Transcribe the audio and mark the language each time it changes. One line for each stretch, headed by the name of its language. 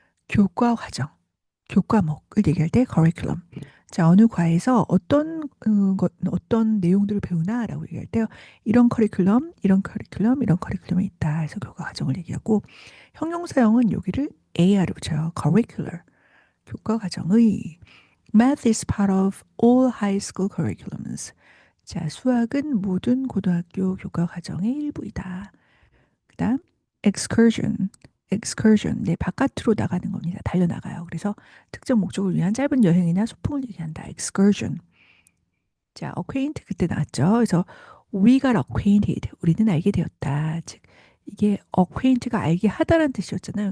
Korean: 교과 과정, 교과목을 얘기할 때 curriculum. 자, 어느 과에서 어떤 내용들을 배우나라고 얘기할 때요. 이런 커리큘럼이 있다. 해서 교과 과정을 얘기하고 형용사형은 여기를 AR을 붙여요. curricular, 교과 과정의.
English: Math is part of all high school curriculums.
Korean: 자, 수학은 모든 고등학교 교과 과정의 일부이다. 그다음 excursion. 네, 바깥으로 나가는 겁니다. 달려나가요. 그래서 특정 목적을 위한 짧은 여행이나 소풍을 얘기한다. excursion. 자, acquaint 그때 나왔죠.
English: 그래서 we got acquainted.
Korean: 우리는 알게 되었다. 즉 이게 acquaint가 알게 하다라는 뜻이었잖아요.